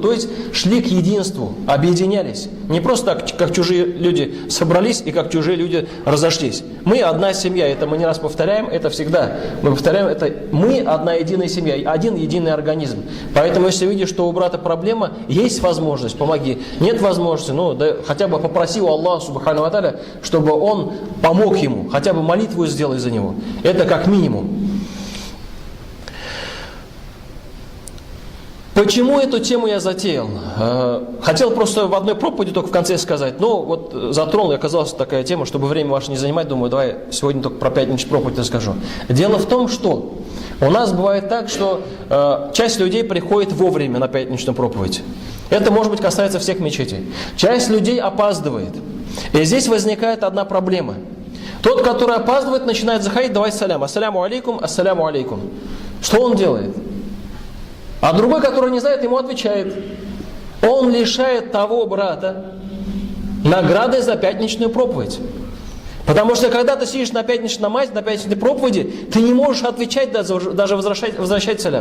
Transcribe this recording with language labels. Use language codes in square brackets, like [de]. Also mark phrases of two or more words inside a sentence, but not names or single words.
[ru] То есть шли к единству, объединялись. Не просто так, как чужие люди собрались и как чужие люди разошлись. Мы одна семья, это мы не раз повторяем, это всегда. Мы повторяем, это мы одна единая семья, один единый организм. Поэтому, если видишь, что у брата проблема, есть возможность, помоги. Нет возможности, да хотя бы попроси у Аллаха, [ar] سبحانه وتعالى, [ru] чтобы он помог ему, хотя бы молитву сделай за него. Это как минимум. Почему эту тему я затеял? Хотел просто в одной проповеди только в конце сказать, но вот затронул, и оказалась такая тема, чтобы время ваше не занимать, думаю, давай сегодня только про пятничную проповедь расскажу. Дело в том, что у нас бывает так, что часть людей приходит вовремя на пятничную проповедь. Это, может быть, касается всех мечетей. Часть людей опаздывает. И здесь возникает одна проблема. Тот, который опаздывает, начинает заходить, давай салям. [ar] السلام عليكم، السلام عليكم. [ru] Что он делает? А другой, который не знает, ему отвечает. Он лишает того брата награды за пятничную проповедь. Потому что когда ты сидишь на пятничном намазе, на пятничной проповеди, ты не можешь отвечать, даже возвращать салям.